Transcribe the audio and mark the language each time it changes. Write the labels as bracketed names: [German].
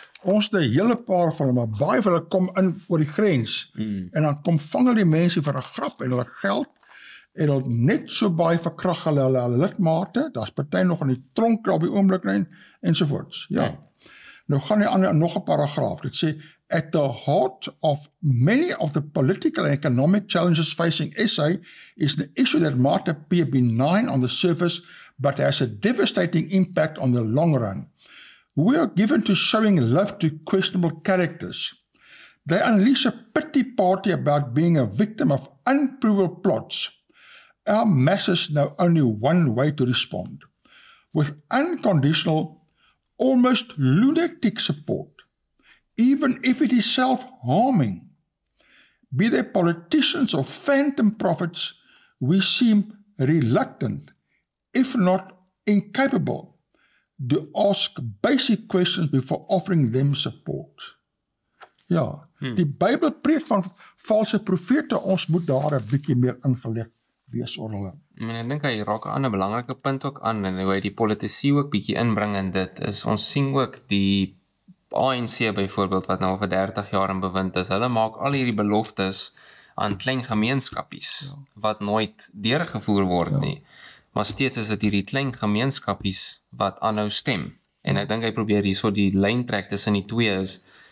[Afrikaans] Ons het 'n hele paar van hulle, maar baie van hulle kom in oor die grens. En dan kom vang hulle die mense vir 'n grap en hulle geld en hulle net so baie verkrag hulle lidmate. Daar's party nog in die tronk op die oomblik ensovoorts. Ja. Nou gaan hy aan nog 'n paragraaf. Dit sê [English] at the heart of many of the political and economic challenges facing SA is an issue that might appear benign on the surface, but has a devastating impact on the long run. We are given to showing love to questionable characters. They unleash a pity party about being a victim of unprovable plots. Our masses know only one way to respond, with unconditional, almost lunatic support, even if it is self-harming. Be they politicians or phantom prophets, we seem reluctant, if not incapable, to ask basic questions before offering them support. [Afrikaans] Ja, die Bybel preek van valse profete, ons moet daar 'n bietjie meer ingelig wees oor hulle. Ek dink hy raak 'n ander belangrike punt ook aan, en hoe hy die politisie ook bietjie inbring in dit, is ons sien ook die ANC byvoorbeeld, wat nou al vir 30 jaar in bewind is, hulle maak al hierdie beloftes aan klein gemeenskapies, wat nooit deurgevoer word nie, maar steeds is dit hierdie klein gemeenskapies wat aanhou stem, en ek dink hy probeer hierso die lyn trek tussen die twee is,